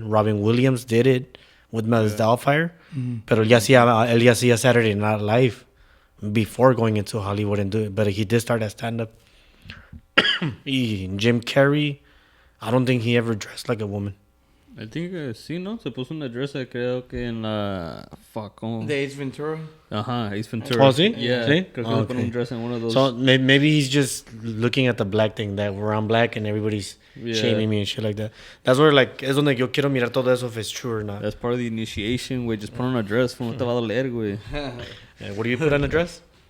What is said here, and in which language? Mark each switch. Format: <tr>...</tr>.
<en>Robin Williams did it with Miles Doubtfire.</en> <es>Pero él ya hacía</es> <en>Saturday Night Live before going into Hollywood and do it. But he did start as stand-up. Jim Carrey, I don't think he ever dressed like a woman. I think</en> <es>sí, ¿no? Se puso una dress, creo que en la... Fuck, ¿cómo?</es> <en>The Ace Ventura.</en> <es>Ajá, Ace Ventura. Oh, ¿sí?</es> <en>Yeah.</en> <es>¿Sí? Creo que le pone un dress en</es> <en>one of those. So maybe he's just looking at the black thing, that we're on black and everybody's shaming me and shit like that. That's where, like,</en> <es>es donde yo quiero mirar todo eso</es> <en>if it's true or not. That's part of the initiation, güey. Just put on a dress,</en> <es>no te va a doler, güey.</es> <en>What do you put on a dress?</en>